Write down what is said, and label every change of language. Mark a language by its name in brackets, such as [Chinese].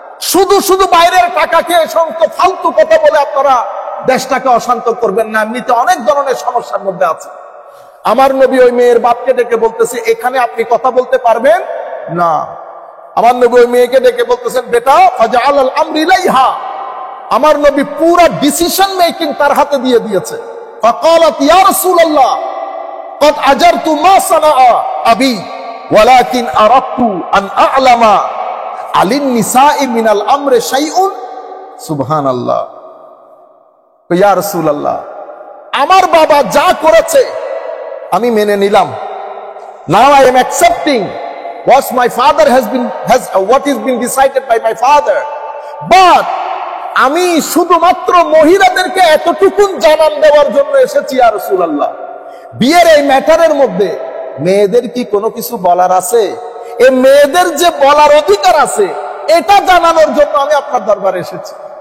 [Bangla] শুধু শুধু বাইরের টাকা খেয়ে সমস্ত ফালতু কথা বলে আপনারা দেশটাকে অশান্ত করবেন না, এমনিতে অনেক ধরনের সমস্যার মধ্যে আছে। আমার নবী ওই মেয়ের বাপকে ডেকে বলতেছে এখানে আপনি কথা বলতে পারবেন না। আমার নবী ওই মেয়েকে ডেকে বলতেছেন বেটা [Arabic] ফাজআলাল আমরি ইলাইহা, [Bangla] আমার নবী পুরো ডিসিশন মেকিং তার হাতে দিয়ে দিয়েছে। [Arabic] ফাকালাত ইয়া রাসূলুল্লাহ قد اجرت ما صنع ابي ولكن اردت ان اعلم على النساء من الامر شيء। সুবহানাল্লাহ। [Bangla] ইয়া রাসূলুল্লাহ, আমার বাবা যা করেছে আমি মেনে নিলাম। [English] Now I am accepting what my father what is been decided by my father. [Bangla] But আমি শুধুমাত্র মহিলাদেরকে এতটুকুন জানান দেওয়ার জন্য এসেছি ইয়া রাসূলুল্লাহ। বিয়ের এই ম্যাটারের মধ্যে মেয়েদের কি কোনো কিছু বলার আছে? এই মেয়েদের যে বলার অধিকার আছে এটা জানানোর জন্য আমি আপনার দরবারে এসেছি।